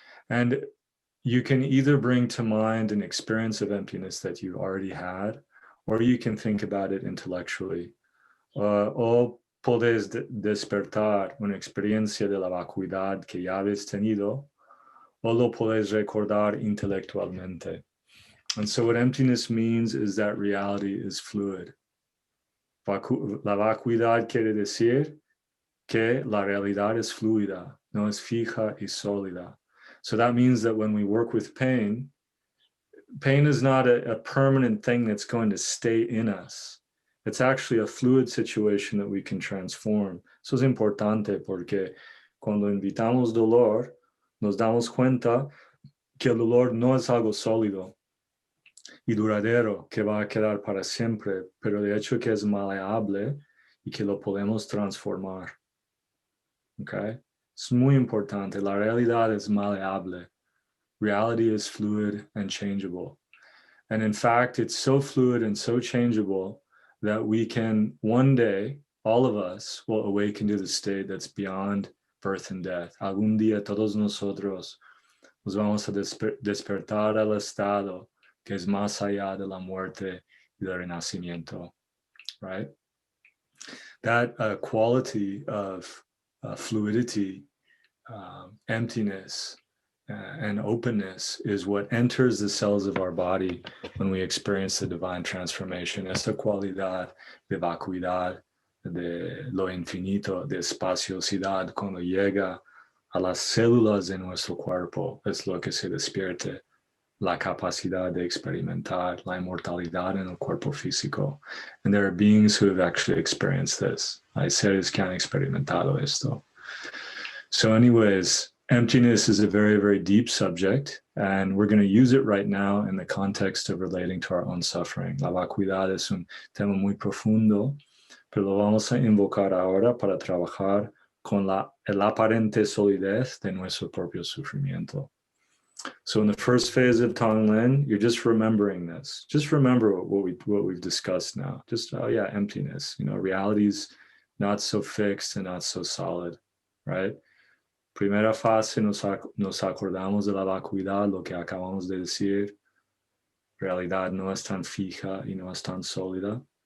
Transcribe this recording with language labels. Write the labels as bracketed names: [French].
[English] And you can either bring to mind an experience of emptiness that you've already had, or you can think about it intellectually. [Spanish] O puedes despertar una experiencia de la vacuidad que ya habéis tenido, o lo puedes recordar intelectualmente. [English] And so what emptiness means is that reality is fluid. [Spanish] La vacuidad quiere decir que la realidad es fluida, no es fija y sólida. [English] So that means that when we work with pain is not a permanent thing that's going to stay in us. It's actually a fluid situation that we can transform. [Spanish] Eso es importante porque cuando invitamos dolor, nos damos cuenta que el dolor no es algo sólido y duradero que va a quedar para siempre, pero de hecho que es maleable y que lo podemos transformar. Okay? Es muy importante. La realidad es maleable. [English] Reality is fluid and changeable. And in fact, it's so fluid and so changeable that we can one day, all of us will awaken to the state that's beyond birth and death. [Spanish] Algún día todos nosotros nos vamos a despertar al estado que es más allá de la muerte y del renacimiento, right? [English] That quality of fluidity, emptiness, and openness is what enters the cells of our body when we experience the divine transformation. [Spanish] Esta cualidad de vacuidad, de lo infinito, de espaciosidad, cuando llega a las células de nuestro cuerpo, es lo que se despierte la capacidad de experimentar la inmortalidad en el cuerpo físico. [English] And there are beings who have actually experienced this. [Spanish] Hay seres que han experimentado esto. [English] So anyways, emptiness is a very, very deep subject, and we're going to use it right now in the context of relating to our own suffering. [Spanish] La vacuidad es un tema muy profundo, pero lo vamos a invocar ahora para trabajar con la aparente solidez de nuestro propio sufrimiento. [English] So in the first phase of tonglen, you're just remembering this. Just remember what we've discussed now. Just, oh yeah, emptiness. Reality's not so fixed and not so solid, right? [Spanish] Primera fase, nos acordamos de la vacuidad, lo que acabamos de decir. Realidad no es tan fija y no es tan sólida.